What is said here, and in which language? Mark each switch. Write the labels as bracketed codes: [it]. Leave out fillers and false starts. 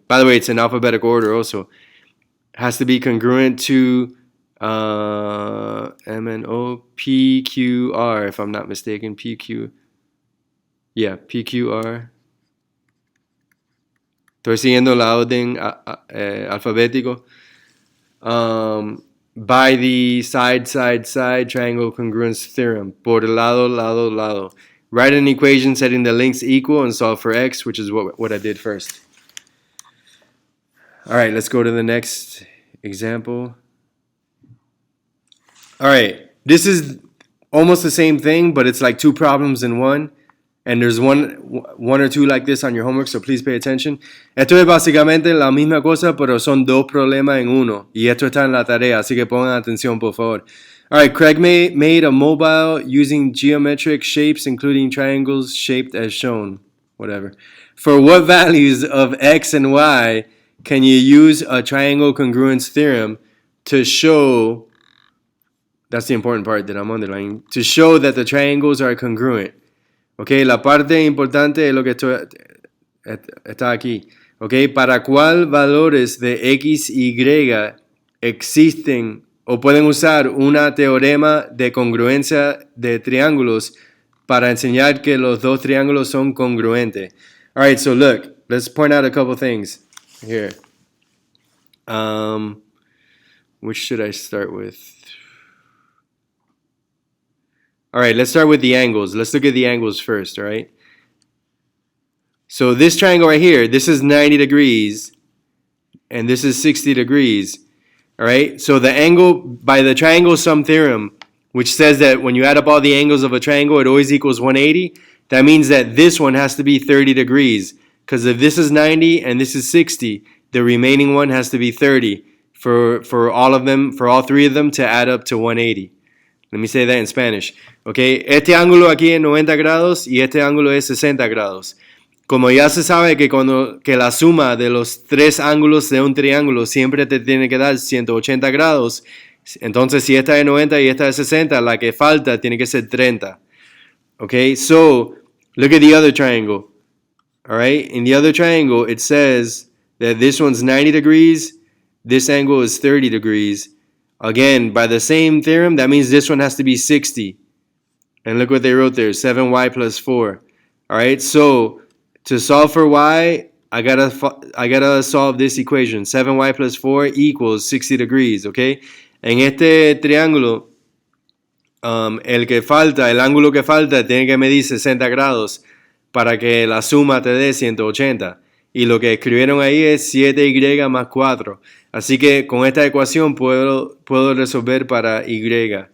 [en] By the way, it's in alphabetical order also. Has to be congruent to MNO, PQR, if I'm not mistaken. PQ. Yeah, PQR. [es] Estoy siguiendo la orden alfabético. [en] By the side triangle congruence theorem. [es] Por lado. [en] Write an equation setting the lengths equal and solve for x, which is what I did first. All right, let's go to the next example. All right, this is almost the same thing, but it's like two problems in one. And there's one or two like this on your homework, so please pay attention. [es] Esto es básicamente la misma cosa, pero son dos problemas en uno. Y esto está en la tarea, así que pongan atención, por favor. [en] All right, Craig made a mobile using geometric shapes, including triangles shaped as shown. Whatever. For what values of x and y can you use a triangle congruence theorem to show, that's the important part that I'm underlining, to show that the triangles are congruent? [es] Okay, la parte importante es lo que está aquí. Okay, ¿para cuál valores de x, y existen o pueden usar una teorema de congruencia de triángulos para enseñar que los dos triángulos son congruentes? [en] All right, so look, let's point out a couple things here. Which should I start with? All right, let's start with the angles. Let's look at the angles first, all right? So this triangle right here, this is 90 degrees, and this is 60 degrees, all right? So the angle, by the triangle sum theorem, which says that when you add up all the angles of a triangle, it always equals 180, that means that this one has to be 30 degrees, because if this is 90 and this is 60, the remaining one has to be 30 for all of them, for all three of them to add up to 180. Let me say that in Spanish. [es] Okay, este ángulo aquí es 90 grados y este ángulo es 60 grados. Como ya se sabe que la suma de los tres ángulos de un triángulo siempre te tiene que dar 180 grados, entonces si esta es 90 y esta es 60, la que falta tiene que ser 30. [en] Okay, so look at the other triangle. All right, in the other triangle it says that this one's 90 degrees, this angle is 30 degrees. Again, by the same theorem, that means this one has to be 60. And look what they wrote there, 7y plus 4. All right, so to solve for y, I gotta solve this equation. 7y plus 4 equals 60 degrees, okay? [es] En este triángulo, el ángulo que falta tiene que medir 60 grados para que la suma te dé 180. Y lo que escribieron ahí es 7y más 4. Así que con esta ecuación puedo resolver para y.